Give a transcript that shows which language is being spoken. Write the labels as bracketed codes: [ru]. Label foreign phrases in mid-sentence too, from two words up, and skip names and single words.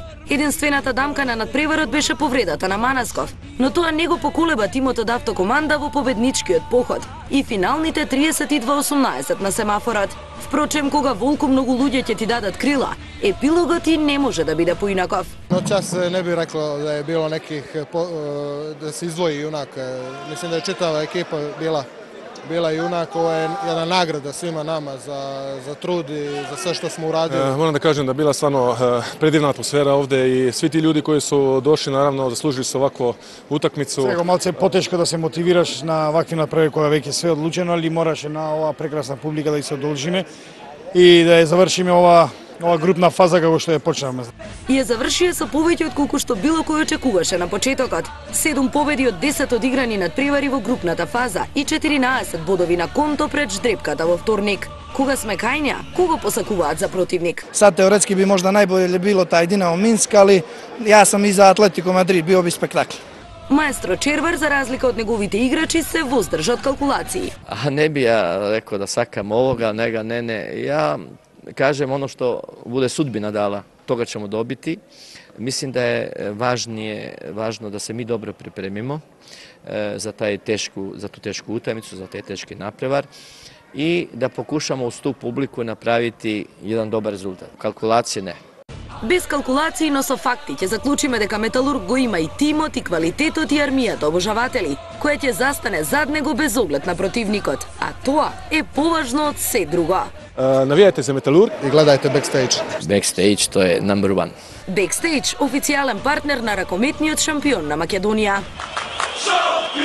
[mk] Единствената дамка на надпреварот беше повредата на Манасков, но тоа не го поколеба тимот од автокоманда во победничкиот поход и финалните 32-18 на семафорот. Впрочем, кога волку многу луѓе ќе ти дадат крила, епилогот и не може да биде поинаков. [sr] Ночас не би рекло да е било неких да се издвои јунак. Мислим да е читава екипа bila junak, ovo je jedna nagrada svima nama za trud i za sve što smo uradili. Moram da kažem da je bila stvarno predivna atmosfera ovde i svi ti ljudi koji su došli, naravno, zaslužili su ovakvu utakmicu. [mk] Сега малце потешко да се мотивираш на вакви направи кога веќе све одлучено, али мораше на ова прекрасна публика да се одолжиме и да ја завршиме ова групна фаза како што ја почнавме. И ја завршија со повеќе од колку што било кој очекуваше на почетокот. 7 победи од 10 одиграни надпревари во групната фаза и 14 бодови на конто пред ждрепката во вторник. Кога сме кајња, кого посакуваат за противник? [sr] Сад теоретски би можда најболе било тај Динамо Минск, али [mk] јас сам [sr] и за Атлетико Мадрид, био би спектакл. [mk] Маестро Червар, за разлика од неговите играчи, се воздржа од калкулации. Не би ја рекол да сакам овога, нега, не. [sr] Ја кажем ono što bude sudbina dala, toga ćemo dobiti. Mislim da je važno da se mi dobro pripremimo za tu tešku utakmicu, za taj teški naprevar i da pokušamo uz tu publiku napraviti jedan dobar rezultat. Kalkulacije ne. [mk] Без калкулации, но со факти, ќе заклучиме дека Металург го има и тимот, и квалитетот, и армијата обожаватели, која ќе застане зад него без оглед на противникот. А тоа е поважно од се друго. Навијајте за Металург I gledajte Backstage. Backstage, to je [en] number one. [mk] Backstage, официјален партнер на ракометниот шампион на Македонија.